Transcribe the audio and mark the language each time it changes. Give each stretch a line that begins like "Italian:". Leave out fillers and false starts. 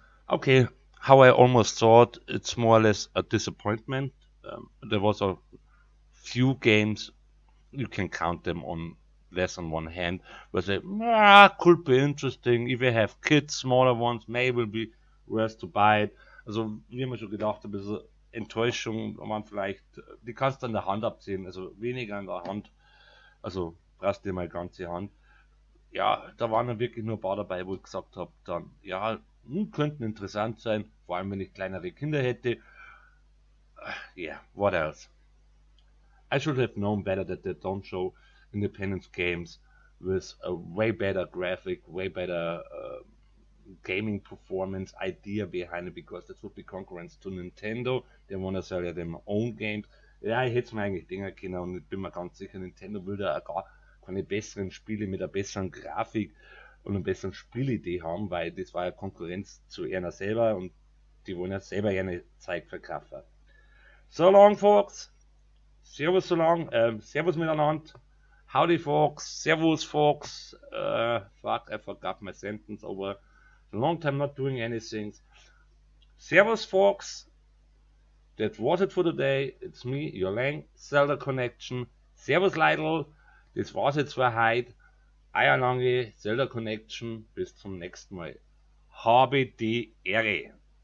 English: Okay, how I almost thought, it's more or less a disappointment. There was a few games, you can count them on less than one hand, where they could be interesting. If you have kids, smaller ones, maybe will be worth to buy it.
German: Also, wie man schon gedacht, ein bisschen Enttäuschung, man vielleicht, die kannst du an der Hand abziehen, also weniger an der Hand, also brauchst dir mal ganze Hand. Ja, da waren dann wirklich nur ein paar dabei, wo ich gesagt habe, dann, ja, könnten interessant sein, vor allem wenn ich kleinere Kinder hätte.
English: Yeah, what else? I should have known better that they don't show independent games with a way better graphic, way better gaming performance idea behind it, because that would be concurrence to Nintendo. They want to sell their own games.
German: Ja, ich hätte es mir eigentlich denken können, und ich bin mir ganz sicher, Nintendo würde auch gar keine besseren Spiele mit einer besseren Grafik und einer besseren Spielidee haben, weil das war ja Konkurrenz zu einer selber und die wollen ja selber eine Zeit verkaufen.
English: So long, folks.
German: Servus so lang. Servus miteinander.
English: Howdy, folks. Servus, folks. Fuck, I forgot my sentence over a long time not doing anything. Servus, folks. That was it for today. It's me, your Lang, Zelda Connection.
German: Servus, Leidl. Das war's jetzt für heute. Euer Lange, Zelda Connection. Bis zum nächsten Mal. Habe die Ehre.